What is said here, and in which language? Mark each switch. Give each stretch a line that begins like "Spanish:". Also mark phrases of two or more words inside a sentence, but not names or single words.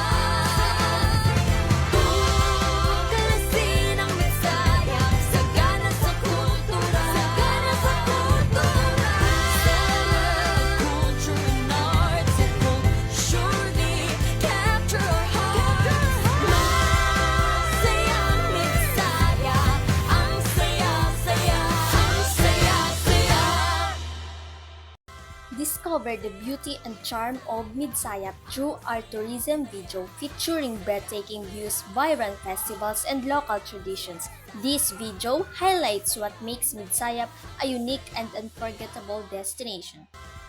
Filipino: Tukalasin ang Mitsaya, sagana sa kultura. Sagana sa kultura.
English: Center of culture and arts, it will surely capture our hearts.
Filipino: Masayang Mitsaya, ang saya-saya, ang saya-saya.
English: Discover the beauty and charm of Midsayap through our tourism video featuring breathtaking views, vibrant festivals, and local traditions. This video highlights what makes Midsayap a unique and unforgettable destination.